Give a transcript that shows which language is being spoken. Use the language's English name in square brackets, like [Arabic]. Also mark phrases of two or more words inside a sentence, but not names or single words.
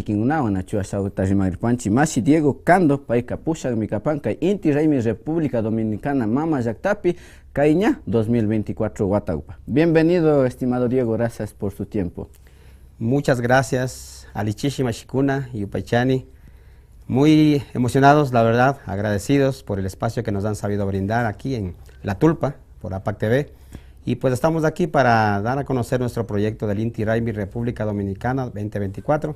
[Quechua] kikinkunawan nachu ashawta rimagripanchik Mashi Diego Cando payka pushakmi kapan kay Inti Raymi República Dominicana mama llaktapi kay ña 2024 wataupa. [Spanish] Bienvenido, estimado Diego, gracias por su tiempo. Muchas gracias, [Quechua] Alichishi Mashikuna y Upaychani. [Spanish] Muy emocionados, la verdad, agradecidos por el espacio que nos han sabido brindar aquí en La Tulpa, por APAC TV. Y pues estamos aquí para dar a conocer nuestro proyecto del Inti Raymi República Dominicana 2024.